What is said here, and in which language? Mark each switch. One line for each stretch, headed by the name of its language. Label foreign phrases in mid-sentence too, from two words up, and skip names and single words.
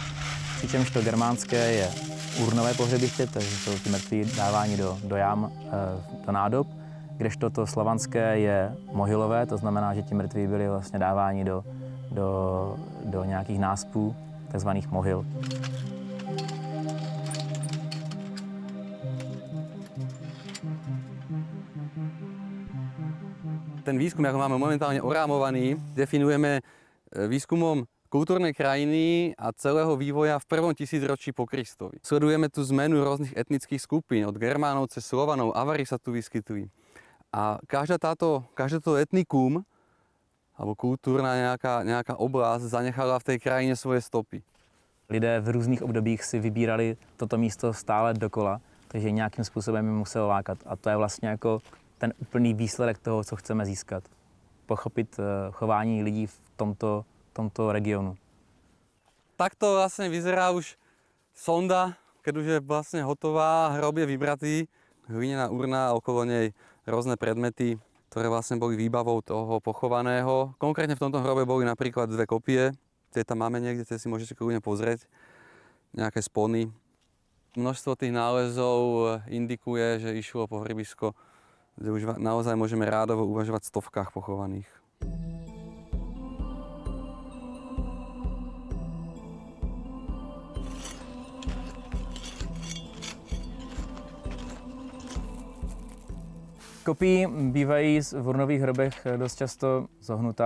Czech: Přičemž to germánské je urnové pohřebiště, takže jsou ti mrtví dáváni do jam, do nádob, kdežto to slovanské je mohylové, to znamená, že ti mrtví byli vlastně dáváni do nějakých náspů, takzvaných mohyl.
Slovak: Ten výskum, ako máme momentálne orámovaný, definujeme výskumom kultúrnej krajiny a celého vývoja v 1. tisícročí po Kristovi. Sledujeme tu zmenu rôznych etnických skupín, od Germánov cez Slovanov, Avari sa tu vyskytujú. A každé to etnikum, alebo kultúrna nejaká oblasť zanechala v tej krajine svoje stopy.
Czech: Lidé v různých obdobích si vybírali toto místo stále dokola, takže nějakým způsobem je muselo lákat. A to je vlastně jako ten úplný výsledek toho, co chceme získat. Pochopit chování lidí v tomto regionu.
Slovak: Takto vlastne vyzerá už sonda, keď už je vlastne hotová, hrob je vybratý, hlinená urna a okolo nej rôzne predmety, ktoré vlastne boli výbavou toho pochovaného. Konkrétne v tomto hrobe boli napríklad 2 kopie, tie tam máme niekde, tie si môžete kľudne pozrieť, nejaké spony. Množstvo tých nálezov indikuje, že išlo pohrebisko, kde už naozaj môžeme rádovo uvažovať v stovkách pochovaných.
Czech: Kopí bývají v urnových hrobech dost často zohnuta.